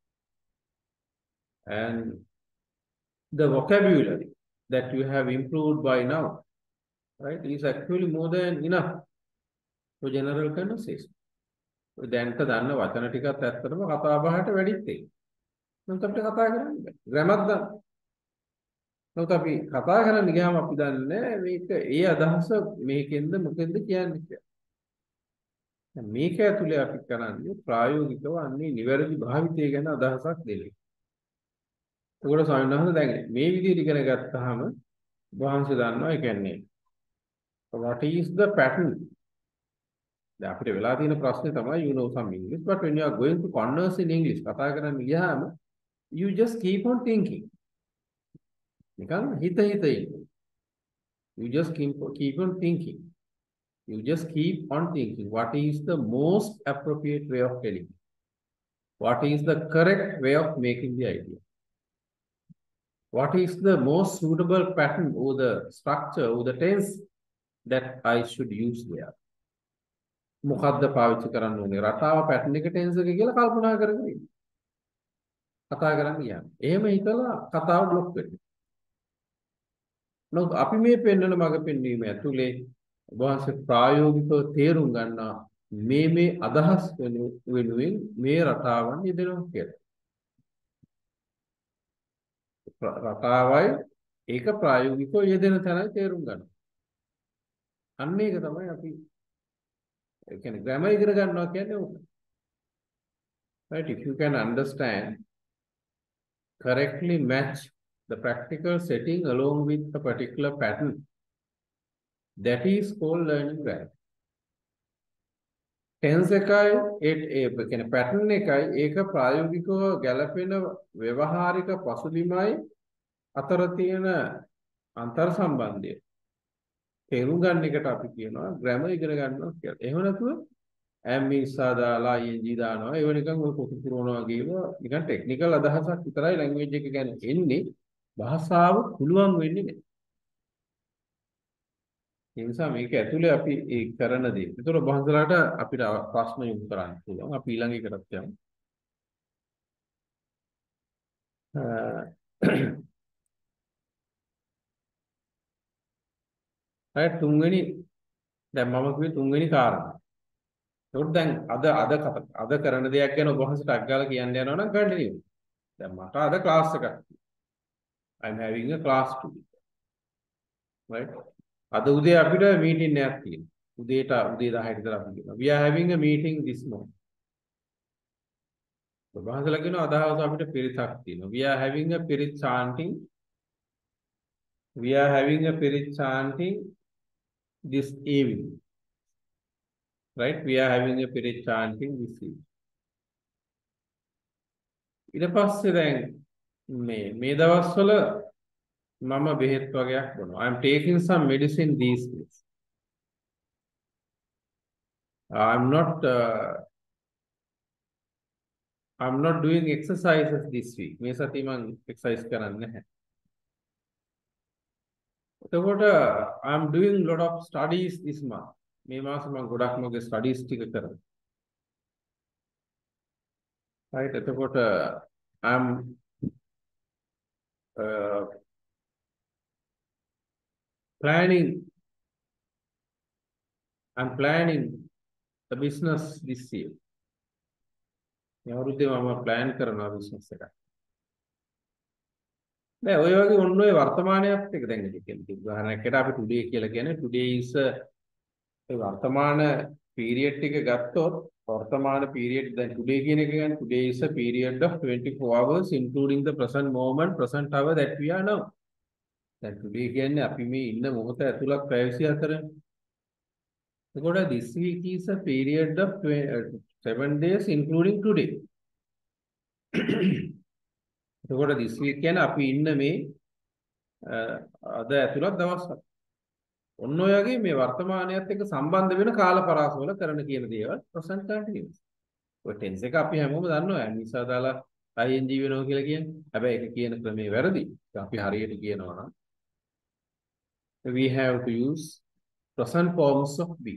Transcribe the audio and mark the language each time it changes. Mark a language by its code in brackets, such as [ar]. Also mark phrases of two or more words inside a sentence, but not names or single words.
[en] And the vocabulary that you have improved by now, right, is actually more than enough for general conversation. [si] දැන්ට දන්න වචන ටිකත් ඇත්තටම කතා බහට වැඩිත් ඒක. නමුත් අපිට කතා කරන්න බෑ. ග්‍රැමර් දන්න. නමුත් අපි කතා කරන්න ගියාම අපි දන්නේ මේක ඒ අදහස මේකෙන්ද මොකෙන්ද කියන්නේ කියලා. දැන් මේක ඇතුලේ අපි කරන්නේ ප්‍රායෝගිකව අන්නේ නිවැරදි භාවිතය ගැන අදහසක් දෙන්නේ. ඒකට ස්වාමීන් වහන්සේ දැන් මේ විදිහට ඉගෙන ගත්තාම වහන්සේ දන්නවා ඒ කියන්නේ [en] what is the pattern. [si] දැන් අපිට වෙලා තියෙන ප්‍රශ්නේ තමයි [en] you know some English but when you are going to converse in English [si] කතා කරන්න ගියාම [en] you just keep on thinking. [si] නිකන් හිත ඉන්න. [en] You just keep on thinking. You just keep on thinking what is the most appropriate way of telling. What is the correct way of making the idea. What is the most suitable pattern or the structure or the tense that I should use there. [si] මොකද්ද පාවිච්චි කරන්න ඕනේ රටාව පැටර්න් එක ටෙන්ස් එක කියලා කල්පනා කරගෙන ඉන්න. කතා කරන්න යන්න. එහෙම හිතලා කතාව බ්ලොක් වෙනවා. නමුත් අපි මේ පෙන්වන මඟ පෙන්වීම ඇතුලේ වහන්සේ ප්‍රායෝගිකව තේරුම් ගන්නා මේ අදහස් වෙනුවෙන් මේ රටාවන් යෙදෙනවා කියලා. රටාවයි ඒක ප්‍රායෝගිකව යෙදෙන තැනයි තේරුම් ගන්න. අන්න ඒක තමයි අපි ඒ කියන්නේ grammar ඉගෙන ගන්නවා කියන්නේ ඕක. [en] Right? If you can understand, correctly match the practical setting along with a particular pattern, that is called learning grammar. [si] Tense එකයි ඒ කියන්නේ pattern එකයි ඒක ප්‍රායෝගිකව ගැලපෙන ව්‍යවහාරික පසුබිමයි අතර තියෙන අන්තර් සම්බන්ධය තේරුම් ගන්න එකට අපි කියනවා grammar ඉගෙන ගන්නවා කියලා. එහෙම නැතුව [en] am is [si] දාලා ing දානවා ඒව නිකන් ඔය කොටු පුරවනවා වගේම නිකන් ටෙක්නිකල් අදහසක් විතරයි ලැන්ග්වේජ් එක ගැන එන්නේ භාෂාව පුළුවන් වෙන්නේ නැහැ. ඒ නිසා මේක ඇතුලේ අපි ඒ කරන දේ. ඒතර බහන්සලාට අපිට ප්‍රශ්න යොමු කරන්න පුළුවන්. අපි ඊළඟ එකටත් යමු. right තුන්වෙනි දැන් මම කිව්වේ තුන්වෙනි කාරණා. ඒකට දැන් අද කරන දෙයක් ගැන ඔබ වහන්සේට අග්ගාලා කියන්න යනවා නම් කන්ටිනියු. දැන් මට අද ක්ලාස් එකක්. [en] I'm having a class today. Right? [si] අද උදේ අපිට මීටින් එකක් තියෙනවා. උදේ 10ට විතර අපි කියනවා. [en] We are having a meeting this morning. [si] ඔබ වහන්සේලා කියනවා අද හවස අපිට පිරිතක් තියෙනවා. [en] We are having a පිරිත් chanting. We are having a පිරිත් chanting this evening. Right? We are having a pirit chanting this evening. [si] ඊට පස්සේ දැන් මේ දවස්වල මම බෙහෙත් වගේක් බොනවා. [en] I am taking some medicine these days. I'm not doing exercises this week. [si] මේ සතිය මම exercise කරන්නේ නැහැ. එතකොට [en] I am doing lot of studies this month. [si] මේ මාසෙ මම ගොඩක් මගේ ස්ටඩීස් ටික කරනවා. [en] right එතකොට I'm planning the business this year. [si] මේ අවුරුද්දේ මම plan කරනවා business එකක්. නෑ ඔය වගේ ඔන්න ඔය වර්තමානයත් එක දැන් ඉතින් උදාහරණයකට අපි today කියලා කියන්නේ [en] today is [si] ඒ වර්තමාන period එක ගත්තොත් වර්තමාන period දැන් today කියන එක කියන්නේ [en] today is a period of 24 hours including the present moment present hour that we are now. [si] දැන් today කියන්නේ අපි මේ ඉන්න මොහොත ඇතුළත් පැය 24. [en] එතකොට this week is a period of 7 days including today. [si] එතකොට [en] this week [si] කියන්නේ අපි ඉන්න මේ අද ඇතුළත් දවස් 7. ඔන්න ඔය වගේ මේ වර්තමානයත් එක්ක සම්බන්ධ වෙන කාල පරාසවල කරන කියන දේවල් [en] present continuous. [si] ඔය tense එක අපි හැමෝම දන්නවා. නිසා දාලා ing වෙනවා කියලා කියන්නේ. හැබැයි ඒක කියන ක්‍රමේ වැරදි. අපි හරියට කියනවා නම් [en] we have to use present forms of be.